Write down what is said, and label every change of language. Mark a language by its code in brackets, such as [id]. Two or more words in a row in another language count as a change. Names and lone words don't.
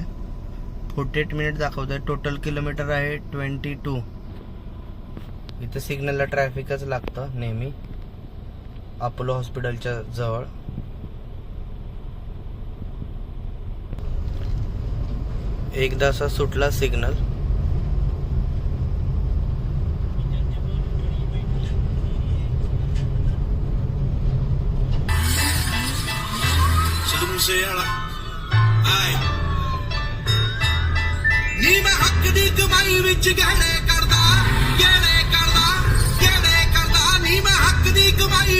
[mr] 48 मिनिट दाखवतोय. [en] total kilometer [mr] आहे 22. इथं सिग्नलला ट्रॅफिकच लागतं नेहमी अपोलो हॉस्पिटलच्या जवळ. एकदा असा सुटला सिग्नल [pa] ਨੀ ਮੈਂ ਹੱਕ ਦੀ ਕਮਾਈ ਵਿੱਚ ਗਹਿਣੇ ਕਰਦਾ ਨੀ ਮੈਂ ਹੱਕ ਦੀ ਕਮਾਈ